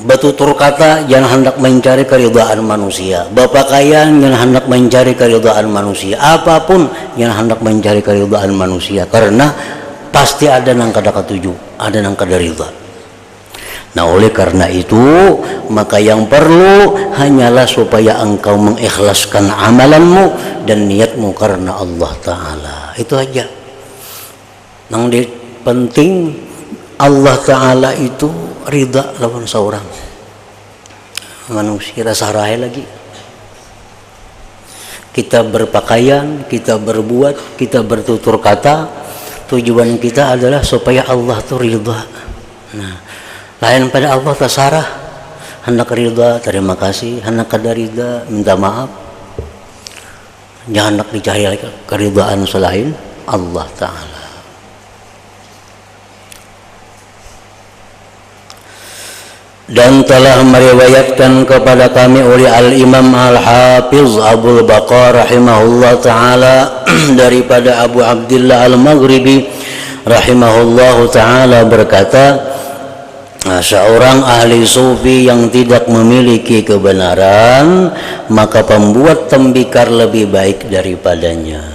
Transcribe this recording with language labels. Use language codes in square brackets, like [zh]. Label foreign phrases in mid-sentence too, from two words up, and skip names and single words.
[id] Bertutur kata jangan hendak mencari keridhaan manusia. Berpakaian jangan hendak mencari keridhaan manusia. Apapun jangan hendak mencari keridhaan manusia, karena pasti [bjn] ada nang kada katuju, ada nang kada ridha. [id] Nah, oleh karena itu maka yang perlu hanyalah supaya engkau mengikhlaskan amalanmu dan niatmu karena Allah Ta'ala. Itu aja. Nang penting Allah Ta'ala itu ridha lawan seorang manusia. Rasa raya lagi kita berpakaian, kita berbuat, kita bertutur kata, tujuan kita adalah supaya Allah itu ridha. [bjn] Nah, lain pada Allah tasarah, hendak ridha terima kasih, hendak kada ridha minta maaf. [id] Jangan hendak dicari keridhaan selain Allah Ta'ala. Dan telah meriwayatkan kepada kami oleh Al-Imam Al-Hafiz Abul Baqar rahimahullah ta'ala daripada Abu Abdillah Al-Maghribi rahimahullah ta'ala berkata, seorang ahli sufi yang tidak memiliki kebenaran maka pembuat tembikar lebih baik daripadanya.